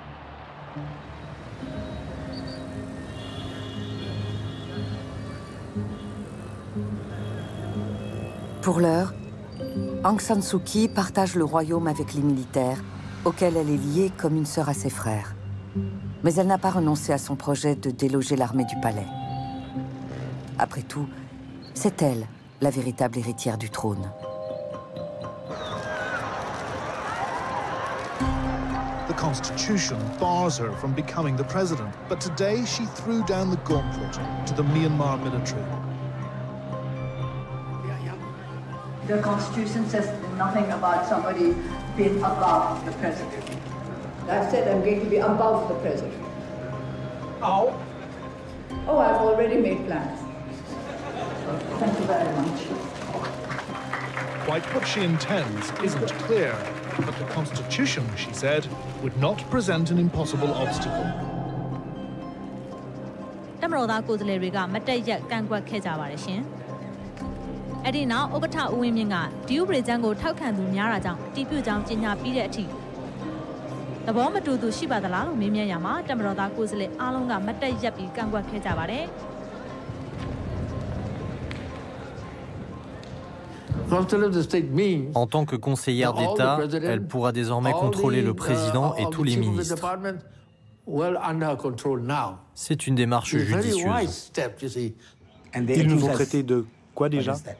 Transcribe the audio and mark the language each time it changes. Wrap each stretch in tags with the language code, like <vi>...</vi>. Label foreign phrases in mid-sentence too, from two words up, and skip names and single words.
<fr>Pour l'heure, Aung San Suu Kyi partage le royaume avec les militaires, auxquels elle est liée comme une sœur à ses frères. Mais elle n'a pas renoncé à son projet de déloger l'armée du palais. Après tout, c'est elle, la véritable héritière du trône.</fr> <en>The Constitution bars her from becoming the president, but today she threw down the gauntlet to the Myanmar military. The Constitution says nothing about somebody being above the president. I've said I'm going to be above the president. How? Oh, I've already made plans. Thank you very much. Quite what she intends isn't clear, but the Constitution, she said, would not present an impossible obstacle.</en> <my>တမတော်သားကိုယ်စားလှယ်တွေကမတက်ရက်ကန့်ကွက်ခဲ့ကြပါတယ်ရှင်။အဲ့ဒီနောက်ဥက္ကဋ္ဌဦးဝင်းမြင့်ကဒီဥပဒေကြမ်းကိုထောက်ခံသူများတာကြောင့်အတည်ပြုကြောင်းကြေညာပြီးတဲ့အထိသဘောမတူသူရှိပါသလားလို့မေးမြန်းရမှာတမတော်သားကိုယ်စားလှယ်အားလုံးကမတက်ရက်ပြီးကန့်ကွက်ခဲ့ကြပါတယ်။</my> <fr>En tant que conseillère d'État, elle pourra désormais contrôler le président et tous les ministres. C'est une démarche judicieuse. Ils nous ont traités de quoi déjà?</fr>